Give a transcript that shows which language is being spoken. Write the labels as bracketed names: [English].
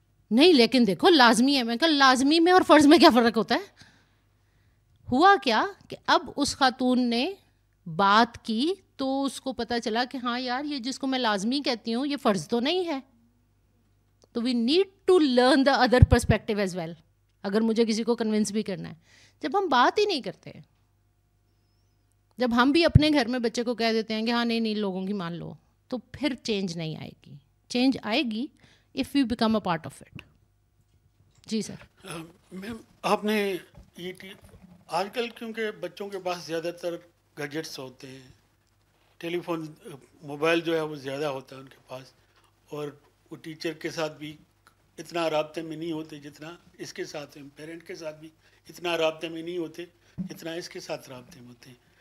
[Urdu] نہیں لیکن دیکھو لازمی ہے. میں نے کہا لازمی میں اور فرض میں کیا فرق ہوتا ہے؟ ہوا کیا کہ اب اس خاتون نے بات کی تو اس کو پتہ چلا کہ ہاں یار یہ جس کو میں لازمی کہتی ہوں یہ فرض تو نہیں ہے. [English] تو we need to learn the other perspective as well, [Urdu] اگر مجھے کسی کو کنونس بھی کرنا ہے. جب ہم بات ہی نہیں کرتے, جب ہم بھی اپنے گھر میں بچے کو کہہ دیتے ہیں کہ ہاں نہیں لوگوں کی مان لو, تو پھر چینج نہیں آئے گی. [English] change [Urdu] آئے گی [English] If you become a part of it. [Urdu] جی سر. میم آپ نے یہ آج کل کیونکہ بچوں کے پاس زیادہ تر گیجٹس ہوتے ہیں, ٹیلی فون, موبائل جو ہے وہ زیادہ ہوتا ہے ان کے پاس, اور وہ ٹیچر کے ساتھ بھی اتنا رابطے میں نہیں ہوتے جتنا اس کے ساتھ ہیں, پیرنٹ کے ساتھ بھی اتنا رابطے میں نہیں ہوتے جتنا اس کے ساتھ رابطے میں ہوتے ہیں.